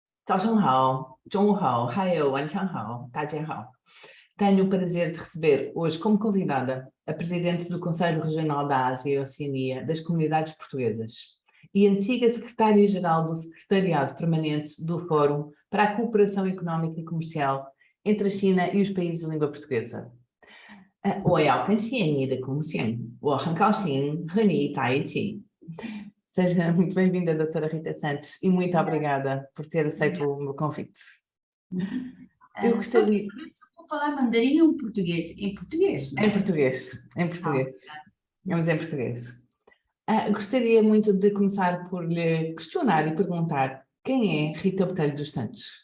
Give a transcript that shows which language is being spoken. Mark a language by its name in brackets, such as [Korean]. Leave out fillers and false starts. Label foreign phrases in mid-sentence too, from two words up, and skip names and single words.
[Chinese] 早上好，中午好，还有晚上好，大家好. [Portuguese] Tenho o prazer de receber hoje como convidada a Presidente do Conselho Regional da Ásia e Oceania das Comunidades Portuguesas e antiga Secretária-Geral do Secretariado Permanente do Fórum para a Cooperação Económica e Comercial entre a China e os países de língua portuguesa. [Chinese] 我要跟谢你的贡献，我很高兴和你在一起。 [Portuguese] Seja muito bem-vinda, doutora Rita Santos, e muito obrigada por ter aceito o meu convite. Eu Só gostaria... quer saber se eu vou falar mandarim ou português? Em português, não é? Em português, em português. Vamos em português. Gostaria muito de começar por lhe questionar e perguntar quem é Rita Botelho dos Santos?